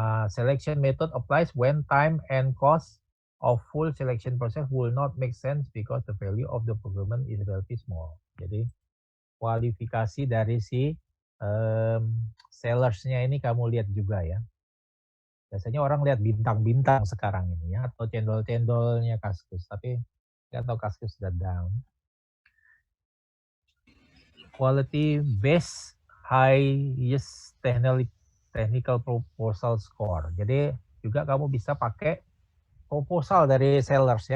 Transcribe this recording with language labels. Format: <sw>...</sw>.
<en>Selection method applies when time and cost of full selection process will not make sense because the value of the procurement is relatively small.</en> <id>Jadi kualifikasi dari si sellersnya ini kamu lihat juga ya. Biasanya orang lihat bintang-bintang sekarang ini ya, atau cendol-cendolnya Kaskus, tapi nggak tahu Kaskus sudah down.</id> <en>Quality based highest technical proposal score.</en> <id>Jadi juga kamu bisa pakai proposal dari sellers ya.</id>